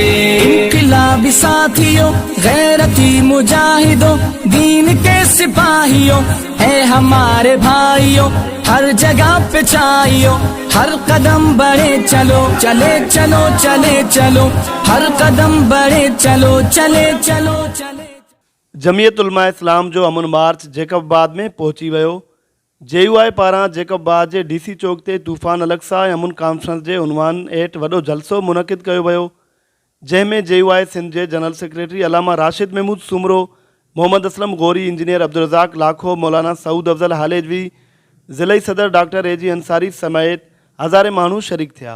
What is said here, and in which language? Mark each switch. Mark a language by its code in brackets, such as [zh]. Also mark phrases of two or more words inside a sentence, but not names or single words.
[ur] انقلابی ساتھیوں، غیرتی مجاہدوں، دین کے سپاہیوں، اے ہمارے بھائیوں، ہر جگہ پہ چاہیو، ہر قدم بڑھے چلو، چلے چلو چلے چلو، ہر قدم بڑھے چلو، چلے چلو چلے۔ [sd] जमियत उलमा इस्लाम जो अमुन मार्च जेकबाबाद में पहुची वियो। JUI पारां जेकबाबाद जे DC चौक ते तूफ़ान अलक्सा ऐं अमुन कॉन्फ्रेंस जे उनवान हेठि वॾो जलसो मुनक़िद कयो वियो, जंहिंमें JUI सिंध जे जनरल सेक्रेटरी अलामा राशिद महमूद सुमरो, मोहम्मद असलम गौरी, इंजीनियर अब्दुल रज़ाक लाखो, मौलाना सऊद अफज़ल हालेजवी, ज़िलई सदर डॉक्टर AG अंसारी समेत हज़ारे माण्हू शरीक थिया।